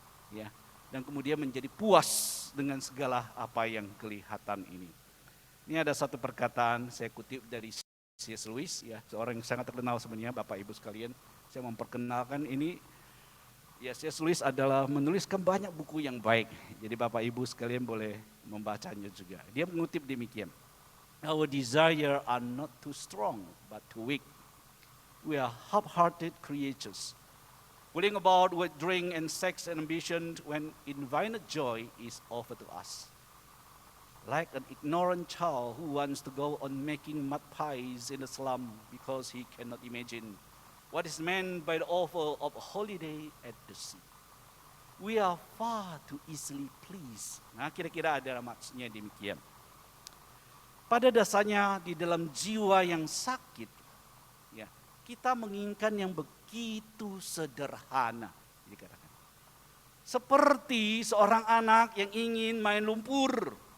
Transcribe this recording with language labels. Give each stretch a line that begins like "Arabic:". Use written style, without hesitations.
Indonesian: Ya, dan kemudian menjadi puas dengan segala apa yang kelihatan ini. Ini ada satu perkataan saya kutip dari C.S. Lewis, ya, seorang yang sangat terkenal sebenarnya, Bapak Ibu sekalian. Saya memperkenalkan ini. Ya, C.S. Lewis adalah menuliskan banyak buku yang baik. Jadi Bapak Ibu sekalian boleh membacanya juga. Dia mengutip demikian.
English: Our desire are not too strong, but too weak. We are half-hearted creatures, pulling about with drink and sex and ambition when infinite joy is offered to us. Like an ignorant child who wants to go on making mud pies in the slum because he cannot imagine what is meant by the offer of a holiday at the sea. We are far too easily pleased.
Indonesian: Nah, kira-kira ada maksudnya demikian. Pada dasarnya di dalam jiwa yang sakit, ya, kita menginginkan yang begitu sederhana. Dikatakan. Seperti seorang anak yang ingin main lumpur.